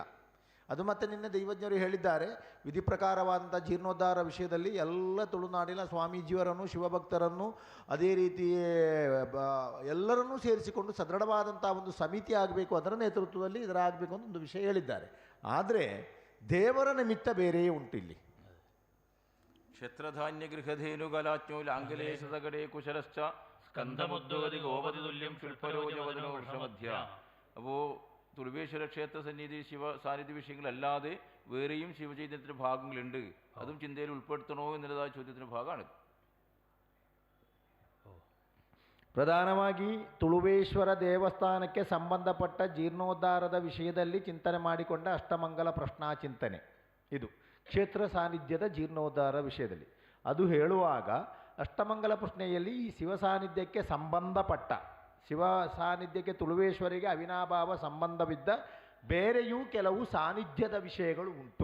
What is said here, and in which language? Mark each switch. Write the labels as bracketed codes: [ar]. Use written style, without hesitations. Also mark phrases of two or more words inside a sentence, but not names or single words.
[kn] ಅದು ಮತ್ತೆ ನಿನ್ನೆ ದೈವಜ್ಞರು ಹೇಳಿದ್ದಾರೆ, ವಿಧಿ ಪ್ರಕಾರವಾದಂಥ ಜೀರ್ಣೋದ್ಧಾರ ವಿಷಯದಲ್ಲಿ ಎಲ್ಲ ತುಳುನಾಡಿನ ಸ್ವಾಮೀಜಿಯವರನ್ನು, ಶಿವಭಕ್ತರನ್ನು, ಅದೇ ರೀತಿ ಎಲ್ಲರನ್ನೂ ಸೇರಿಸಿಕೊಂಡು ಸದೃಢವಾದಂಥ ಒಂದು ಸಮಿತಿ ಆಗಬೇಕು, ಅದರ ನೇತೃತ್ವದಲ್ಲಿ ಇದರ ಆಗಬೇಕು ಅಂತ ಒಂದು ವಿಷಯ ಹೇಳಿದ್ದಾರೆ. ಆದರೆ ದೇವರ ನಿಮಿತ್ತ ಬೇರೆಯೇ ಉಂಟು ಇಲ್ಲಿ. [sa] ಕ್ಷೇತ್ರಧಾನ್ಯ ಗೃಹಧೇನುಗಲಾಚ್ಞೋ ಲಾಂಗಲೇಶದಗಡೆ ಕುಶಲಶ್ಚ ಸ್ಕಂದಮುದ್ಯೋಗದಿ ಗೋಪತಿ തുല്യം ശില്പരോജവദനോ വർഷമധ്യ. [ml] അപ്പോൾ തുളുവേശ്വര ക്ഷേത്ര സന്നിധി ശിവ സാന്നിധ്യ വിഷയങ്ങളല്ലാതെ വേറെയും ശിവചൈതന്യത്തിൻ്റെ ഭാഗങ്ങളുണ്ട്. അതും ചിന്തയിൽ ഉൾപ്പെടുത്തണോ എന്നുള്ളതായ ചോദ്യത്തിൻ്റെ ഭാഗമാണ്. [kn] ಪ್ರಧಾನವಾಗಿ ತುಳುವೇಶ್ವರ ದೇವಸ್ಥಾನಕ್ಕೆ ಸಂಬಂಧಪಟ್ಟ ಜೀರ್ಣೋದ್ಧಾರದ ವಿಷಯದಲ್ಲಿ ಚಿಂತನೆ ಮಾಡಿಕೊಂಡ ಅಷ್ಟಮಂಗಲ ಪ್ರಶ್ನಾಚಿಂತನೆ ಇದು ಕ್ಷೇತ್ರ ಸಾನ್ನಿಧ್ಯದ ಜೀರ್ಣೋದ್ಧಾರ ವಿಷಯದಲ್ಲಿ. ಅದು ಹೇಳುವಾಗ ಅಷ್ಟಮಂಗಲ ಪ್ರಶ್ನೆಯಲ್ಲಿ ಈ ಶಿವ ಸಾನ್ನಿಧ್ಯಕ್ಕೆ ಸಂಬಂಧಪಟ್ಟ, ಶಿವ ಸಾನ್ನಿಧ್ಯಕ್ಕೆ ತುಳುವೇಶ್ವರಿಗೆ ಅವಿನಾಭಾವ ಸಂಬಂಧವಿದ್ದ ಬೇರೆಯೂ ಕೆಲವು ಸಾನ್ನಿಧ್ಯದ ವಿಷಯಗಳು ಉಂಟು.